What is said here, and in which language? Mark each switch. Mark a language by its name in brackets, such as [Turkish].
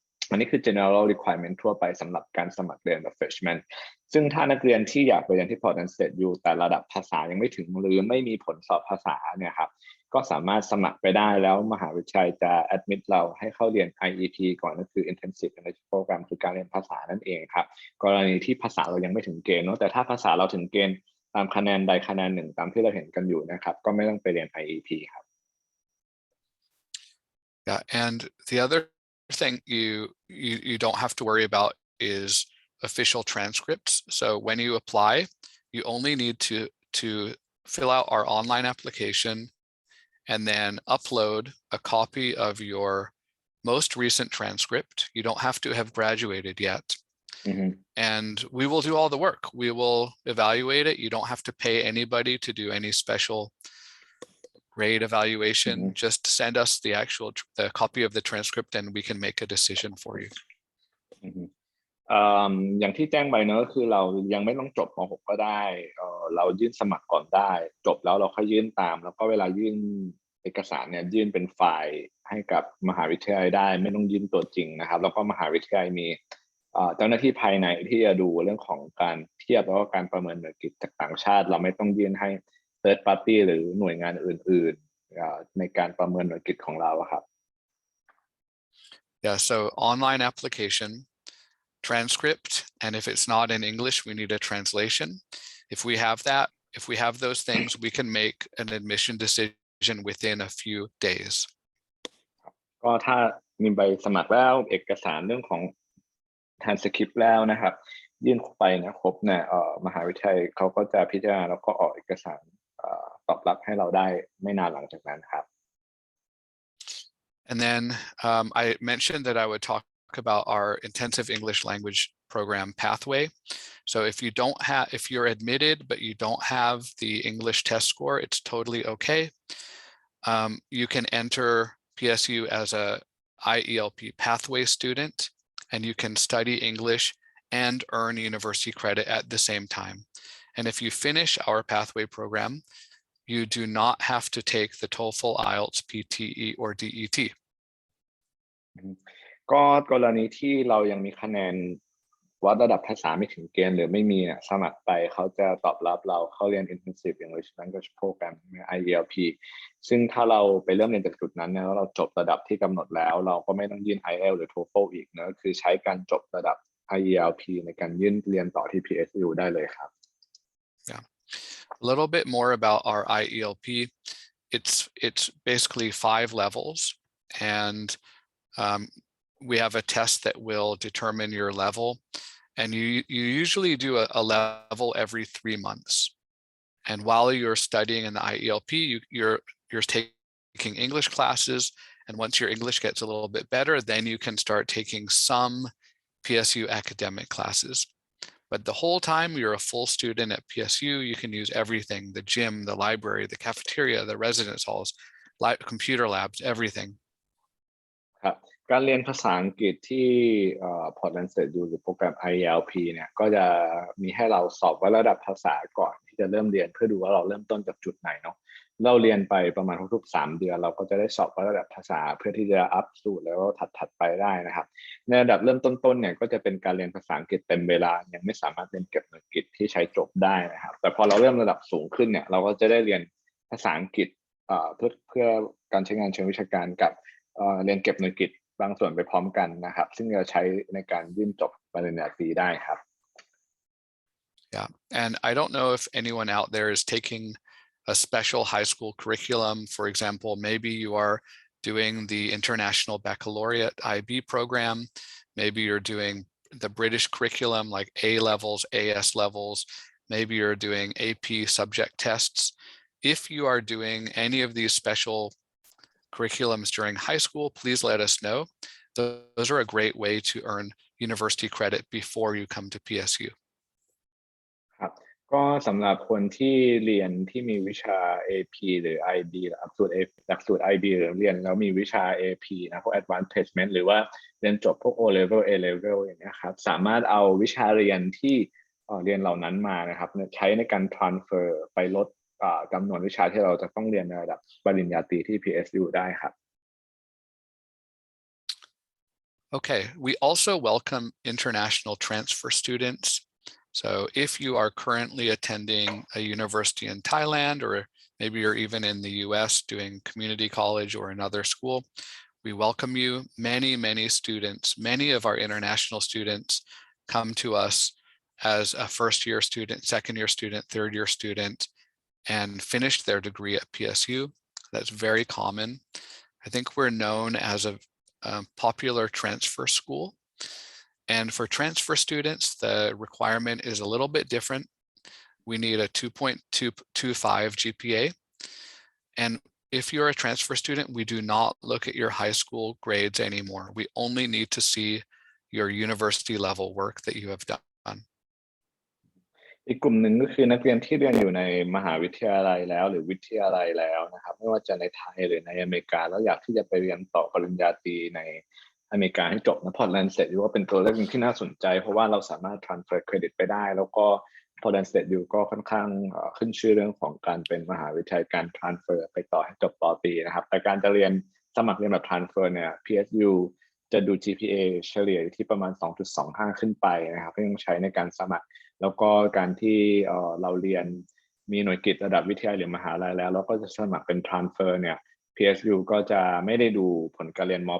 [Thai] อันนี้คือ [English] general requirement [Thai] ทั่วไปสำหรับการสมัครเรียนแบบ freshman ซึ่งถ้านักเรียนที่อยากไปเรียนที่ Portland State U แต่ระดับภาษายังไม่ถึงหรือไม่มีผลสอบภาษาเนี่ยครับก็สามารถสมัครไปได้แล้วมหาวิทยาลัยจะ admit เราให้เข้าเรียน IEP ก่อนก็คือ [English] intensive English program [Thai] คือการเรียนภาษานั่นเองครับกรณีที่ภาษาเรายังไม่ถึงเกณฑ์เนาะแต่ถ้าภาษาเราถึงเกณฑ์ตามคะแนนใดคะแนนหนึ่งตามที่เราเห็นกันอยู่นะครับก็ไม่ต้องไปเรียน IEP ครับ [English] Yeah, and the other thing you don't have to worry about is official transcripts. So when you apply, you only need to fill out our online application and then upload a copy of your most recent transcript. You don't have to have graduated yet. Mm-hmm. And we will do all the work. We will evaluate it. You don't have to pay anybody to do any special grade evaluation. Mm-hmm. Just send us the copy of the transcript and we can make a decision for you. Mm-hmm. [Thai] อย่างที่แจ้งไปเนอะคือเรายังไม่ต้องจบม .6 ก็ได้เรายื่นสมัครก่อนได้จบแล้วเราค่อยยื่นตามแล้วก็เวลายื่นเอกสารเนี่ยยื่นเป็นไฟล์ให้กับมหาวิทยาลัยได้ไม่ต้องยื่นตัวจริงนะครับแล้วก็มหาวิทยาลัยมีเจ้าหน้าที่ภายในที่จะดูเรื่องของการเทียบแล้วก็การประเมินหน่วยกิตจากต่างชาติเราไม่ต้องยื่นให้ [English] third party [Thai] หรือหน่วยงานอื่นๆในการประเมินหน่วยกิตของเราครับ [English] Yeah, so online application, transcript, and if it's not in English, we need a translation. If we have that, if we have those things, we can make an admission decision within a few days. [Thai] ก็ถ้ามีใบสมัครแล้วเอกสารเรื่องของ transcript แล้วนะครับยื่นไปนะครบเนี่ยมหาวิทยาลัยเขาก็จะพิจารณาแล้วก็ออกเอกสารตอบรับให้เราได้ไม่นานหลังจากนั้นครับ [English] And then I mentioned that I would talk about our intensive English language program pathway. So if you're admitted, but you don't have the English test score, it's totally okay. You can enter PSU as a IELP pathway student, and you can study English and earn university credit at the same time. And if you finish our pathway program, you do not have to take the TOEFL, IELTS, PTE, or DET. [Thai] ก็กรณีที่เรายังมีคะแนนวัดระดับภาษาไม่ถึงเกณฑ์หรือไม่มีสมัครไปเขาจะตอบรับเราเข้าเรียน Intensive English Language Program IELP ซึ่งถ้าเราไปเริ่มเรียนจากจุดนั้นแล้วเราจบระดับที่กำหนดแล้วเราก็ไม่ต้องยื่น IELTS หรือ TOEFL อีกนะคือใช้การจบระดับ IELP ในการยื่นเรียนต่อที่ PSU ได้เลยครับ [English] Yeah. A little bit more about our IELP. It's basically 5 levels, and we have a test that will determine your level, and you usually do a level every 3 months. And while you're studying in the IELP, you're taking English classes, and once your English gets a little bit better, then you can start taking some PSU academic classes. But the whole time you're a full student at PSU, you can use everything: the gym, the library, the cafeteria, the residence halls, computer labs, everything. [Thai] ครับการเรียนภาษาอังกฤษที่Portland State U หรือโปรแกรม IELP เนี่ยก็จะมีให้เราสอบวัดระดับภาษาก่อนที่จะเริ่มเรียนเพื่อดูว่าเราเริ่มต้นจากจุดไหนเนาะ เราเรียนไปประมาณทุกๆ3 เดือนเราก็จะได้สอบวัดระดับภาษาเพื่อที่จะอัพสู่แล้วถัดไปได้นะครับในระดับเริ่มต้นๆเนี่ยก็จะเป็นการเรียนภาษาอังกฤษเต็มเวลายังไม่สามารถเรียนเก็บหน่วยกิตที่ใช้จบได้นะครับแต่พอเราเริ่มระดับสูงขึ้นเนี่ยเราก็จะได้เรียนภาษาอังกฤษเพื่อการใช้งานเชิงวิชาการกับเรียนเก็บหน่วยกิตบางส่วนไปพร้อมกันนะครับซึ่งจะใช้ในการยื่นจบปริญญาตรีได้ครับ [English] Yeah, and I don't know if anyone out there is taking a special high school curriculum. For example, maybe you are doing the International Baccalaureate IB program. Maybe you're doing the British curriculum like A levels, AS levels. Maybe you're doing AP subject tests. If you are doing any of these special curriculums during high school, please let us know. Those are a great way to earn university credit before you come to PSU. [Thai] ครับก็สำหรับคนที่เรียนที่มีวิชา AP หรือ IB หลักสูตร IB หรือเรียนแล้วมีวิชา AP นะพวก Advanced Placement หรือว่าเรียนจบพวก O level A level อย่างนี้ครับสามารถเอาวิชาเรียนที่เรียนเหล่านั้นมานะครับใช้ในการ transfer ไปลดจำนวนวิชาที่เราจะต้องเรียนในระดับปริญญาตรีที่ PSU ได้ครับ [English] Okay, we also welcome international transfer students. So if you are currently attending a university in Thailand, or maybe you're even in the US doing community college or another school, we welcome you. Many students, many of our international students come to us as a first-year student, second-year student, third-year student, and finish their degree at PSU. That's very common. I think we're known as a popular transfer school. And for transfer students, the requirement is a little bit different. We need a 2.225 GPA. And if you're a transfer student, we do not look at your high school grades anymore. We only need to see your university level work that you have done. [Thai] อีกกลุ่มหนึ่งก็คือนักเรียนที่เรียนอยู่ในมหาวิทยาลัยแล้วหรือวิทยาลัยแล้วนะครับไม่ว่าจะในไทยหรือในอเมริกาแล้วอยากที่จะไปเรียนต่อปริญญาตรีใน อเมริกาให้จบนะพอร์ตแลนด์สเตทยูก็เป็นตัวเลือกหนึ่งที่น่าสนใจเพราะว่าเราสามารถ [English] transfer credit [Thai] ไปได้แล้วก็ Portland State U ก็ค่อนข้างขึ้นชื่อเรื่องของการเป็นมหาวิทยาลัยการ transfer ไปต่อให้จบปอตรีนะครับแต่การจะเรียนสมัครเรียนแบบ transfer เนี่ย PSU จะดู GPA เฉลี่ยอยู่ที่ประมาณ 2.25 ขึ้นไปนะครับที่ต้องใช้ในการสมัครแล้วก็การที่เราเรียนมีหน่วยกิตระดับวิทยาลัยหรือมหาลัยแล้วก็จะสมัครเป็น transfer เนี่ย PSU ก็จะไม่ได้ดูผลการเรียนม.